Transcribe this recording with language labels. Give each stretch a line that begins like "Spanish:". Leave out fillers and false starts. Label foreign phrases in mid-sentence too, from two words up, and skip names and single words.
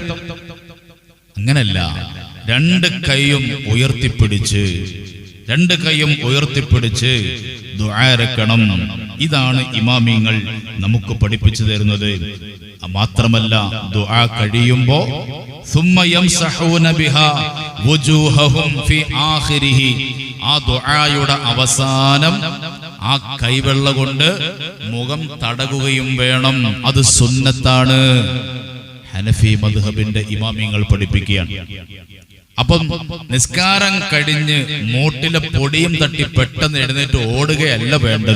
Malayalam: അങ്ങനല്ല, രണ്ട് കൈയും ഉയർത്തിപ്പിടിച്ച് ദുആ ഇറക്കണം. ഇതാണ് ഇമാമിങ്ങൾ നമുക്ക് പഠിപ്പിച്ചു തരുന്നത്. മാത്രമല്ല, ദുആ കഴിയുമ്പോ
Arabic: ثم يمسحون بها وجوههم في آخره,
Malayalam: ആ ദുആയുടെ അവസാനം ആ കൈവെള്ള കൊണ്ട് മുഖം തടകുകയും വേണം. അത് സുന്നത്താണ്. ഹനഫി മദ്ഹബിന്റെ ഇമാമിങ്ങൾ പഠിപ്പിക്കുകയാണ്. അപ്പം നിസ്കാരം കഴിഞ്ഞ് മൂട്ടിലെ പൊടിയും തട്ടി പെട്ടെന്ന് എഴുന്നേറ്റ് ഓടുകയല്ല വേണ്ടത്.